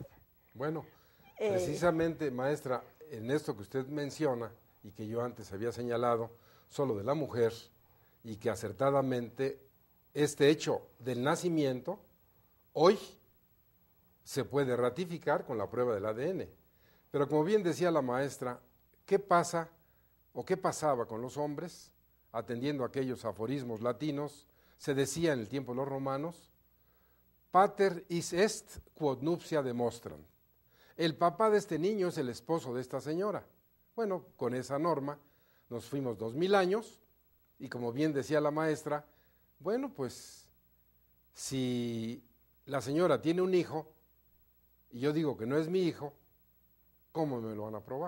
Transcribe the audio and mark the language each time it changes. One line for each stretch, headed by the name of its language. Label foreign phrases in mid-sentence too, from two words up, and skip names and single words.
Spanish: Bueno, precisamente, maestra, en esto que usted menciona y que yo antes había señalado, solo de la mujer, y que acertadamente este hecho del nacimiento hoy se puede ratificar con la prueba del ADN. Pero como bien decía la maestra, ¿qué pasa o qué pasaba con los hombres? Atendiendo a aquellos aforismos latinos, se decía en el tiempo de los romanos,
Latin: pater is est quod nuptia demonstrant.
Spanish: El papá de este niño es el esposo de esta señora. Bueno, con esa norma nos fuimos 2000 años y como bien decía la maestra, bueno, pues si la señora tiene un hijo y yo digo que no es mi hijo, ¿cómo me lo van a probar?